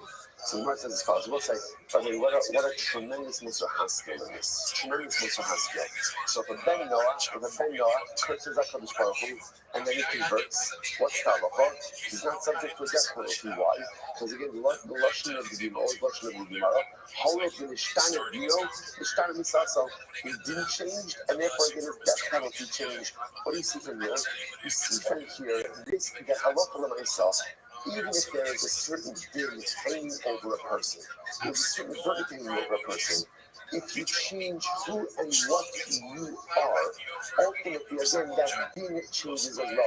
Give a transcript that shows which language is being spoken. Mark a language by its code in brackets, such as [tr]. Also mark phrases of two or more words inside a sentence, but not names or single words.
[en] So the Gemara says as follows. We'll say, what a tremendous [he] מוסר השכל [en] in this. Tremendous [he] מוסר השכל. [en] So if a Ben Noah curses [he] הקדוש ברוך הוא, [en] and then he converts, what's the halacha? He's not subject to a death penalty. Why? Because again, the Lashon of the Gemara, [he] הואיל ונשתנה דינו נשתנה מיתתו. [en] He didn't change, and therefore again his death penalty changed. What do you see from here? You see from here, this, that [he] הלכה למעשה, [en] even if there is a certain din hanging over a person, there's a certain verdict hanging over a person, if you change who and what you are, ultimately, again, that din changes as well.